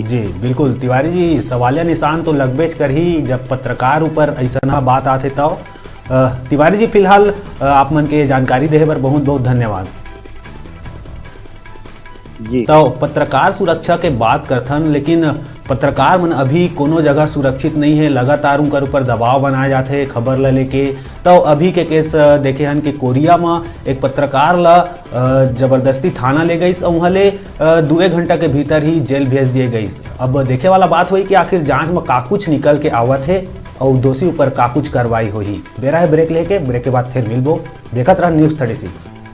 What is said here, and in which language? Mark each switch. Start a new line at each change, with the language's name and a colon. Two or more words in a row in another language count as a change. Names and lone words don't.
Chhattisgarhi: जी बिल्कुल तिवारी जी, सवालिया निशान तो लगबेच कर ही जब पत्रकार ऊपर ऐसा बात आते तो। तिवारी जी फिलहाल आप मन के जानकारी देहे पर बहुत बहुत धन्यवाद जी। तो पत्रकार सुरक्षा के बात करथन, लेकिन पत्रकार मन अभी कोनो जगह सुरक्षित नहीं है। लगातार उनकर ऊपर दबाव बनाए जाते खबर ला लेके। तो अभी के केस देखे हन कि कोरिया में एक पत्रकार ला जबरदस्ती थाना ले गई और वहाँ ले 2 घंटा के भीतर ही जेल भेज दिए गई। अब देखे वाला बात हुई कि आखिर जांच में का कुछ निकल के आवत है और दोषी ऊपर का कुछ कार्रवाई हुई। बेरा है ब्रेक लेके, ब्रेक के बाद फिर मिलबो। देखत रह News 36।